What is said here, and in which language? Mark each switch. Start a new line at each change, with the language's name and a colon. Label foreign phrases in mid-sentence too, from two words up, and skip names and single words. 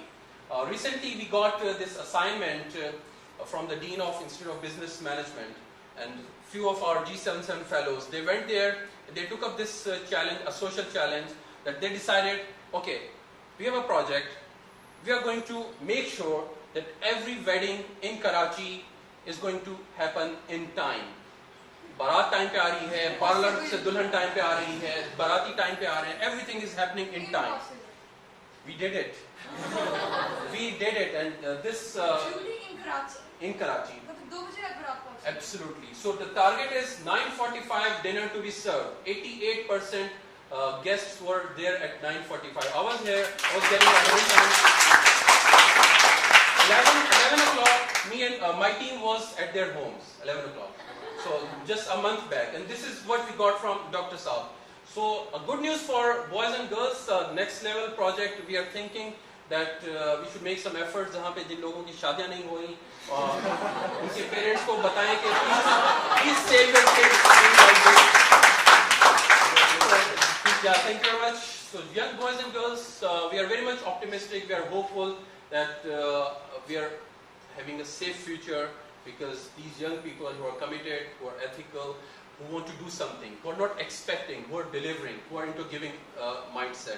English: Recently, we got this assignment from the Dean of Institute of Business Management, and few of our G77 fellows, they went there, they took up this challenge, a social challenge, that they decided, okay, we have a project, we are going to make sure that every wedding in Karachi is going to happen in time.
Urdu: بارات ٹائم پہ آ رہی ہے, پارلر سے دلہن ٹائم پہ آ رہی ہے, باراتی ٹائم پہ آ رہے ہیں,
English: everything is happening in time. We did it. We did it, and this... Shooting in Karachi? In Karachi.
Urdu: But 2 بجے رک رات کو.
English: Absolutely. So the target is 9:45 dinner to be served. 88% guests were there at 9:45. I was here, I was getting a whole time. 11 o'clock, me and my team was at their homes, 11 o'clock. So just a month back. And this is what we got from Dr. Saab. So good news for boys and girls, next level project, we are thinking that we should make some efforts
Urdu: جہاں پے جن لوگوں کی شادیاں نہیں ہوئی اور انکے پیرنٹس کو بتائیں کہ
English: please save your kids like this. Yeah, thank you very much. So young boys and girls, we are very much optimistic. We are hopeful that we are having a safe future, because these young people who are committed, who are ethical, who want to do something, who are not expecting, who are delivering, who are into giving mindset.